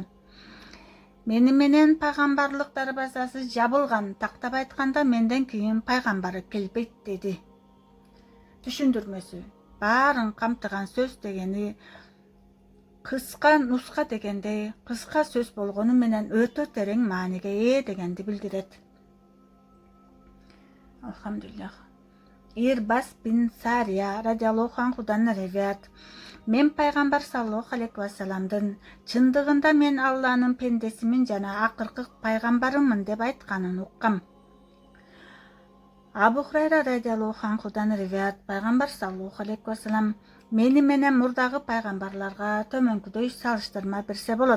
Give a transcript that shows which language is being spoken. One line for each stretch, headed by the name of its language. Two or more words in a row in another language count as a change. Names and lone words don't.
Kyrgyz: Мени менен пайгамбарлык дарбазасы жабылган. Тактап айтканда менден кийин пайгамбары келбейт деди. Түшүндүрмөсү. Баарын камтыган сөз дегени кыска нуска дегендей, кыска сөз болгону менен өтө терең мааниге ээ дегенди билдирет. Алхамдулиллах. Ирбас бин Сария
Arabic: رضي الله عنه
Kyrgyz: риваят. Мен пайгамбар
Arabic: صلى الله عليه وسلم
Kyrgyz: чындыгында мен Алланын пендесимин жана акыркы пайгамбарымын деп айтканын уккам. Абу Хурайра
Arabic: رضي الله عنه
Kyrgyz: риваят. Пайгамбар
Arabic: صلى الله عليه وسلم
Kyrgyz: мени менен мурдагы пайгамбарларга төмөнкүдөй салыштырма берсе болот.